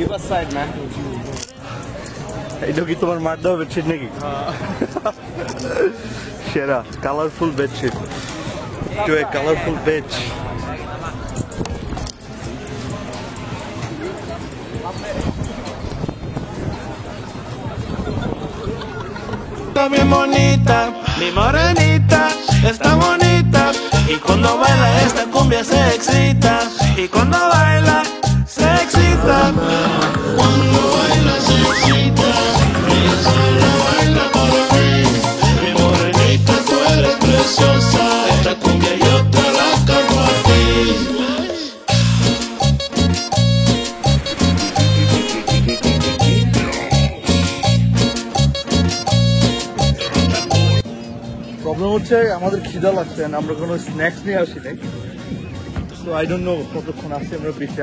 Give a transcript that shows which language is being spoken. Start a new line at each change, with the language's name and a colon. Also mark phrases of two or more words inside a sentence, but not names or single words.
English: Give us side, man.
Bangla: এটা কি তোমার মার দাও বেডশিট নাকি?
English: সেরা colorful bedsheet to a colorful bed.
Spanish: Mi monita, mi morenita, está bonita. Y cuando baila esta cumbia se excita. Y cuando baila se excita. Cuando baila se excita. Ella solo baila por mí. Mi morenita, tú eres preciosa. Esta cumbia yo te la canto a ti.
Bangla: প্রবলেম হচ্ছে আমাদের খিদা লাগছে, আমরা কোনো স্ন্যাক্স নিয়ে আসি নাই। তো
English: I don't know
Bangla: কতক্ষণ আসছি আমরা বিচে।